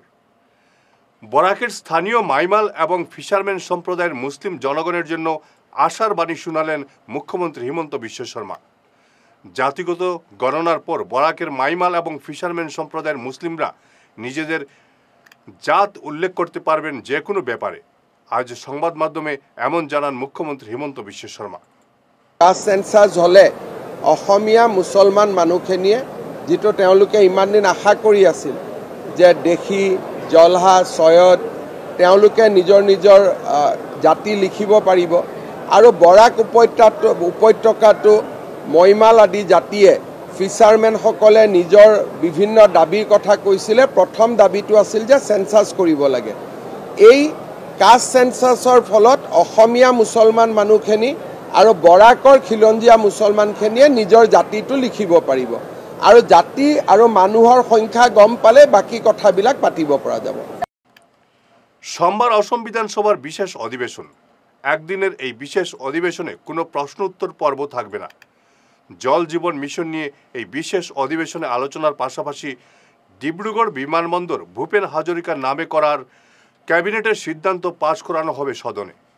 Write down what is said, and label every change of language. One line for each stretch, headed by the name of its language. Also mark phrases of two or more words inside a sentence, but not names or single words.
Bangla: বরাকের স্থানীয় মাইমাল এবং ফিশারম্যান সম্প্রদায়ের মুসলিম জনগণের জন্য আশার বাণী শোনালেন মুখ্যমন্ত্রী হিমন্ত বিশ্ব শর্মা। জাতিগত গণনার পর বরাকের মাইমাল এবং ফিশারম্যান সম্প্রদায়ের মুসলিমরা নিজেদের জাত উল্লেখ করতে পারবেন যে কোনো ব্যাপারে। আজ সংবাদ মাধ্যমে এমন জানান মুখ্যমন্ত্রী হিমন্ত বিশ্ব শর্মা।
English: caste census
Assamese: হলে অসমীয়া মুছলমান মানুহখিনিয়ে যিটো তেওঁলোকে ইমান দিন আশা কৰি আছিল যে দেশী জলহা চয়দ তেওঁলোকে নিজৰ নিজৰ জাতি লিখিব পাৰিব আৰু বৰাক উপত্যকাটো মৈমাল আদি জাতিয়ে ফিচাৰমেনসকলে নিজৰ বিভিন্ন দাবীৰ কথা কৈছিলে। প্ৰথম দাবীটো আছিল যে সেন্সাছ কৰিব লাগে। এই
English: caste censusৰ
Assamese: ফলত অসমীয়া মুছলমান মানুহখিনি আৰু বৰাকৰ খিলঞ্জীয়া মুছলমানখিনিয়ে নিজৰ জাতিটো লিখিব পাৰিব আৰু জাতি আৰু মানুহৰ সংখ্যা গম পালে বাকি কথাবিলাক পাতিব পৰা যাব।
Bangla: সোমবার অসম বিধানসভার বিশেষ অধিবেশন। একদিনের এই বিশেষ অধিবেশনে কোনো প্রশ্ন উত্তর পর্ব থাকবে না। জল জীবন মিশন নিয়ে এই বিশেষ অধিবেশনে আলোচনার পাশাপাশি ডিব্রুগড় বিমানবন্দর ভূপেন হাজরিকার নামে করার ক্যাবিনেটের সিদ্ধান্ত পাশ করানো হবে সদনে।